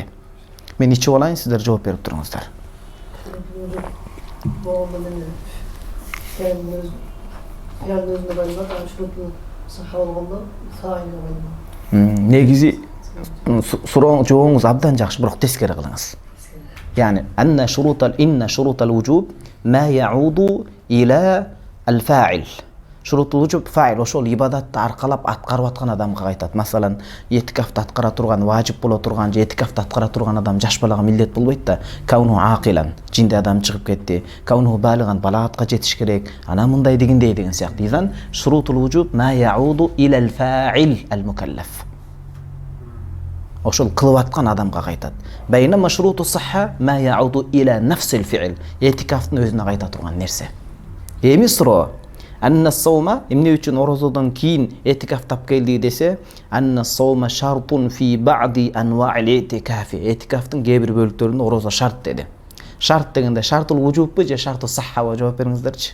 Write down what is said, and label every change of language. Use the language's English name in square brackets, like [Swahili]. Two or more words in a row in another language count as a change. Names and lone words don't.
[Kyrgyz] Мен ичип алайын, сиздер жооп берип туруңуздар. Негизи сурооң жообуңуз абдан жакшы, бирок тескери кылыңыз. [Arabic] يعني إن شروط الوجوب ما يعود إلى الفاعل. شروط الوجوب فاعل, [Kyrgyz] ошол ибадатты аркалап аткарып аткан адамга айтат. Masalan, этикафты аткара турган, важип боло турган же этикафты аткара турган адам жаш балага милдет болбойт да. [Arabic] كونه عاقلا, [Kyrgyz] жинде адам чыгып кетти. [Arabic] كونه بالغا, [Kyrgyz] балагатка жетиш керек. Ана мындай дегендей деген сыяктуу. [Arabic] إذن شروط الوجوب ما يعود إلى الفاعل المكلف. [Kyrgyz] Ошол кылып аткан адамга кайтат. [Arabic] بينما شروط الصحة ما يعود إلى نفس الفعل. [Kyrgyz] Этикафтын өзүнө кайта турган нерсе. Эми суроо. [Arabic] أن الصوم [Kyrgyz] эмне үчүн орозодон кийин этикаф тап келди десе, [Arabic] أن الصوم شرط في بعض أنواع الاعتكاف. [Kyrgyz] Этикафтын кээ бир бөлүктөрүндө орозо шарт деди. Шарт дегенде [Arabic] شرط الوجوب [Kyrgyz] же [Arabic] شرط الصحة [Kyrgyz] жооп бериңиздерчи.